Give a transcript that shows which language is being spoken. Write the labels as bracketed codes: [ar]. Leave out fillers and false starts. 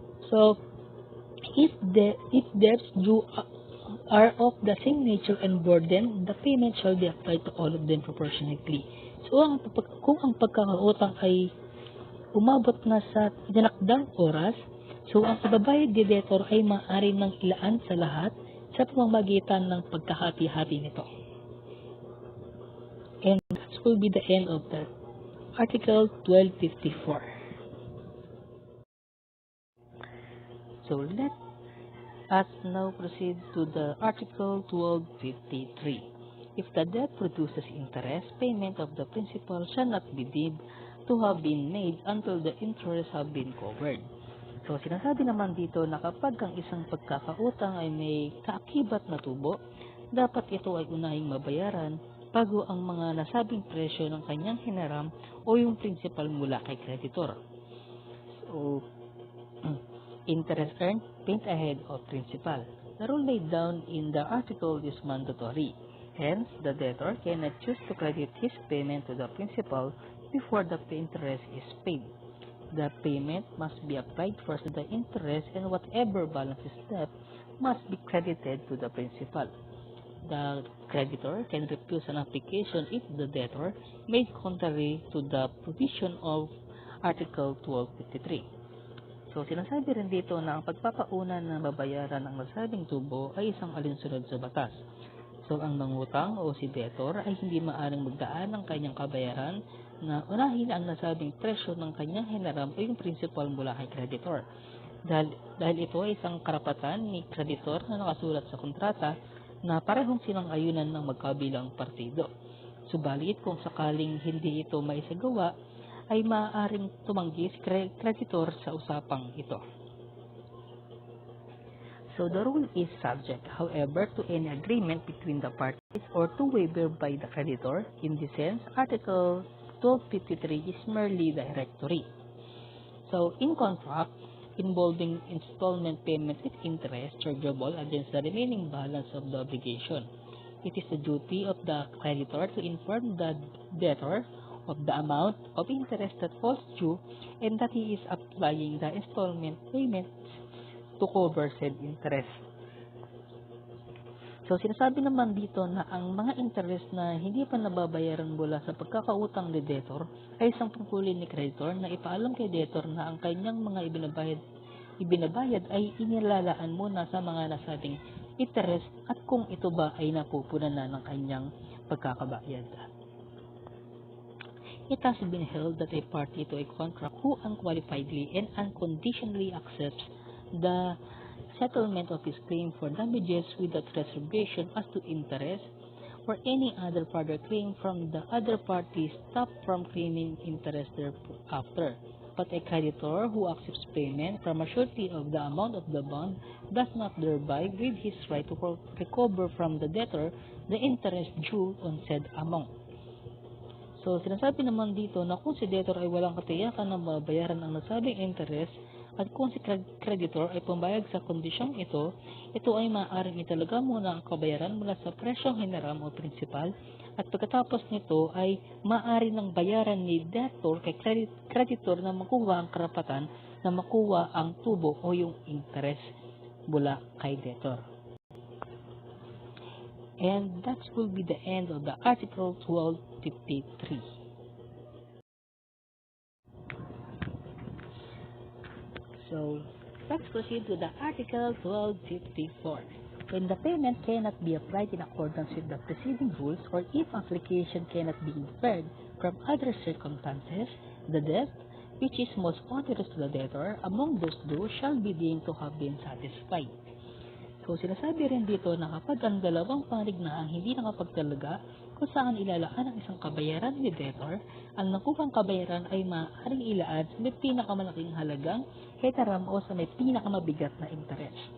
[en] So, if debts due are of the same nature and burden, the payment shall be applied to all of them proportionately. [tl] So, kung ang pagkakautang ay umabot na sa dinakdang oras, so ang ibabayad ni debtor ay maaari nang ilaan sa lahat sa pamamagitan ng pagkahati-hati nito. [en] And that will be the end of the Article 1254. So let us now proceed to the Article 1253. If the debt produces interest, payment of the principal shall not be deemed to have been made until the interest have been covered. [tl] So sinasabi naman dito na kapag ang isang pagkakautang ay may kaakibat na tubo, dapat ito ay unahing mabayaran bago ang mga nasabing presyo ng kanyang hinaram o yung principal mula kay creditor. [en] So, interest earned, paid ahead of principal. The rule laid down in the article is mandatory. Hence, the debtor cannot choose to credit his payment to the principal before the interest is paid. The payment must be applied first to the interest, and whatever balance is left must be credited to the principal. The creditor can refuse an application if the debtor made contrary to the provision of Article 1253. [tl] So, sinasabi rin dito na ang pagpapauna na babayaran ng nasabing tubo ay isang alinsunod sa batas. So, ang mangutang o si debtor ay hindi maaaring magdaan ng kanyang kabayaran na unahin ang nasabing presyo ng kanyang hinaram o yung principal mula kay creditor. Dahil ito ay isang karapatan ni creditor na nakasulat sa kontrata na parehong sinang-ayunan ng magkabilang partido. Subalit kung sakaling hindi ito maisagawa, ay maaaring tumanggi si creditor sa usapang ito. [en] So the rule is subject, however, to any agreement between the parties or to waiver by the creditor. In this sense, Article 1253 is merely directory. So in contract involving installment payment with interest chargeable against the remaining balance of the obligation, it is the duty of the creditor to inform the debtor of the amount of interest that falls due and that he is applying the installment payments to cover said interest. [tl] So sinasabi naman dito na ang mga interest na hindi pa nababayaran mula sa pagkakautang ni debtor ay isang tungkulin ni creditor na ipaalam kay debtor na ang kanyang mga ibinabayad ay inilalaan muna sa mga nasabing interest at kung ito ba ay napupunan na ng kanyang pagkakabayad. [en] It has been held that a party to a contract who unqualifiedly and unconditionally accepts the settlement of his claim for damages without reservation as to interest or any other further claim from the other party stopped from claiming interest thereafter. But a creditor who accepts payment from a surety of the amount of the bond does not thereby waive his right to recover from the debtor the interest due on said amount. [tl] So, sinasabi naman dito na kung si debtor ay walang katiyakan na mabayaran ang nasabing interest, At kung si creditor ay pumayag sa kondisyong ito, ito ay maaaring italaga muna ang kabayaran mula sa presyong hiniram o prinsipal, at pagkatapos nito ay maaari ng bayaran ni debtor kay creditor na makuha ang karapatan na makuha ang tubo o yung interest mula kay debtor. [en] And that will be the end of the Article 1253. So, let's proceed to the Article 1254. When the payment cannot be applied in accordance with the preceding rules, or if application cannot be inferred from other circumstances, the debt, which is most onerous to the debtor, among those due, shall be deemed to have been satisfied. [tl] So, sinasabi rin dito na kapag ang dalawang panig na ang hindi nakapagtalaga kung saan ilalaan ang isang kabayaran ni debtor, ang nakuhang kabayaran ay maaaring ilaan sa may pinakamalaking halagang hetaram o sa may pinakamabigat na interes.